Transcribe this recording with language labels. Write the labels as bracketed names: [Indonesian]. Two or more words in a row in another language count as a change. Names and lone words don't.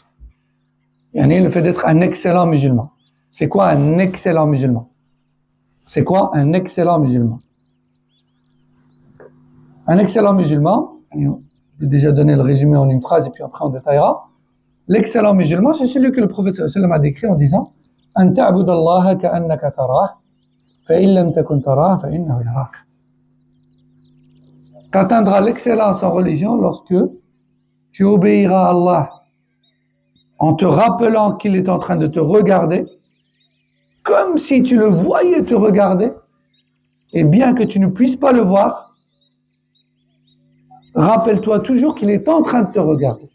[French] Le fait d'être un excellent musulman. C'est quoi un excellent musulman? C'est quoi un excellent musulman? Un excellent musulman, j'ai déjà donné le résumé en une phrase et puis après on détaillera. L'excellent musulman, c'est celui que le prophète [Arabic] صلى الله عليه وسلم [French] a décrit en disant « [Arabic] أن تعبد الله كأنك تراه فإن لم تكن تراه فإنه يراك [French] » Tu atteindras l'excellence en religion lorsque tu obéiras à Allah en te rappelant qu'il est en train de te regarder, comme si tu le voyais te regarder, et bien que tu ne puisses pas le voir, rappelle-toi toujours qu'il est en train de te regarder.